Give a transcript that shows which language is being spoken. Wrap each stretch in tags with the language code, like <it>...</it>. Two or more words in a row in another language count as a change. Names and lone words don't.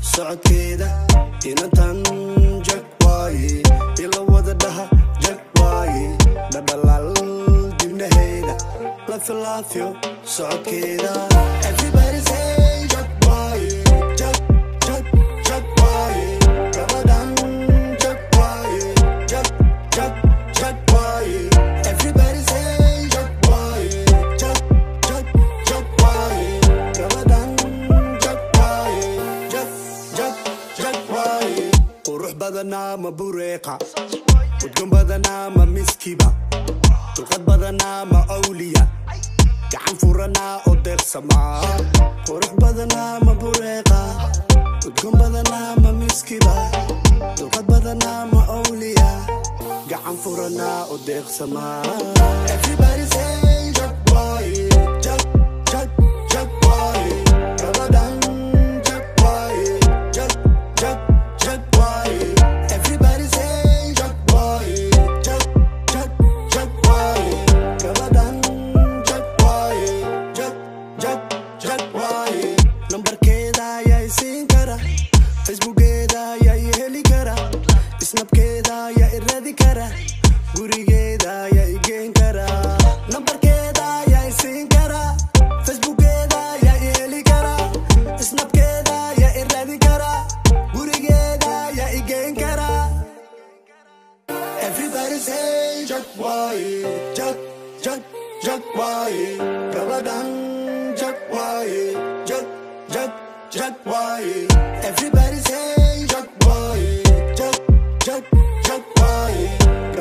<so>socodkeeda inantan jag waaye ila wada dhaha jag waaye dhadhalaal dibnaheeda la filaafyo socodkeeda</so> <en>everybody say</en> <so>jag waaye jag jag jag waaye gabadhan jag waaye jag jag jag waaye</so> <en>everybody say</en> <so>jag waaye jag jag jag waaye gabadhan jag waaye jag jag jag waaye qurux badanaa ma bureeqa udgoon badanaa ma miskiba dulqad badanaa ma awliya gacan furanaa oo deeqsamaa qurux badanaa ma bureeqa udgoon badanaa ma miskiba dulqad badanaa ma awliya gacan furanaa oo deeqsamaa</so> <en>everybody say</en> <so>jag waaye jag jag jag waaye gabadhan jag waaye jag jag jag waaye</so> <en>everybody say</en> <so>jag waaye jag jag jag waaye gabadhan jag waaye jag jag jag waaye nambarkeeda ayaa isiin kara facebookeeda ayaa i heli kara snapkeeda ayaa i raadi kara gurigeeda ayaa i geen kara nambarkeeda ayaa isiin kara facebookeeda ayaa i heli kara snapkeeda ayaa i raadi kara gurigeeda ayaa i geen kara</so> <en>everybody say</en> <so>jag waaye jag jag jag waaye gabadhan jag waaye jag jag jag waaye</so> <en>everybody say</en> <so>jag waaye jag jag jag waaye</so>